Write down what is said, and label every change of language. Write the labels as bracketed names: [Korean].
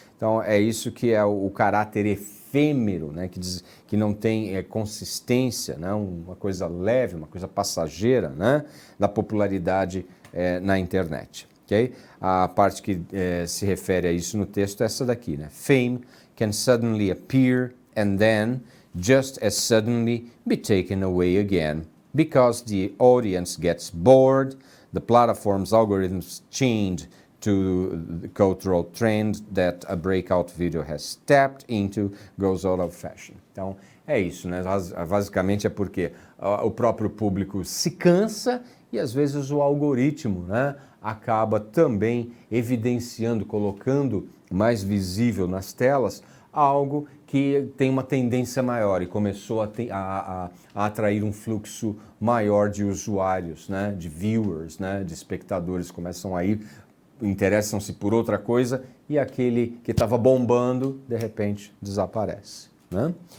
[Portuguese] Então, é isso que é o caráter efêmero, né? Que não tem consistência, né? Uma coisa leve, uma coisa passageira, né? Da popularidade na internet. Okay? A parte que se refere a isso no texto é essa daqui, né? [English] Fame can suddenly appear and then, just as suddenly, be taken away again. Because the audience gets bored, the platform's algorithms change to the cultural trend that a breakout video has tapped into, goes out of fashion. [Portuguese] Então, é isso, né? Basicamente é porque o próprio público se cansa e às vezes o algoritmo, né, acaba também evidenciando, colocando mais visível nas telas algo que tem uma tendência maior e começou a atrair um fluxo maior de usuários, né, de viewers, né, de espectadores, começam a ir, interessam-se por outra coisa e aquele que estava bombando, de repente, desaparece, né?